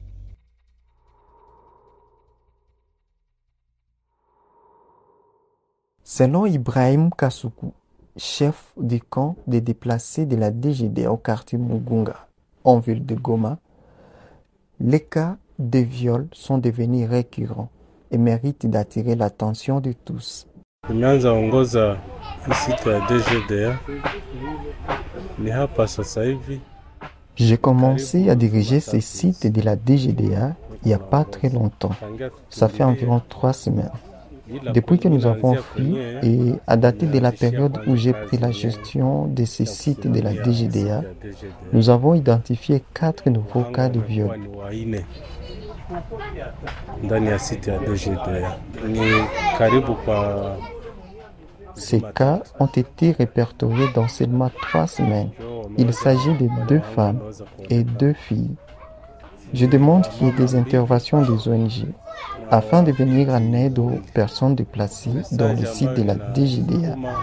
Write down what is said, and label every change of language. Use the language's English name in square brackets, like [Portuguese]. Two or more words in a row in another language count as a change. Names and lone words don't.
[French] Selon Ibrahim Kasuku, chef du camp des déplacés de la DGD au quartier Mugunga, en ville de Goma, les cas de viol sont devenus récurrents et méritent d'attirer l'attention de tous. [Swahili] Nimeanza ongoza site ya DGDA ni hapa sasa hivi. [French] J'ai commencé à diriger ces sites de la DGDA il n'y a pas très longtemps. Ça fait environ 3 semaines. Depuis que nous avons fui et à dater de la période où j'ai pris la gestion de ces sites de la DGDA, nous avons identifié 4 nouveaux cas de viol. [Swahili] Ndani ya site ya DGDA ni karibu kwa. [French] Ces cas ont été répertoriés dans seulement 3 semaines. Il s'agit de 2 femmes et 2 filles. Je demande qu'il y ait des interventions des ONG afin de venir en aide aux personnes déplacées dans le site de la DGDA.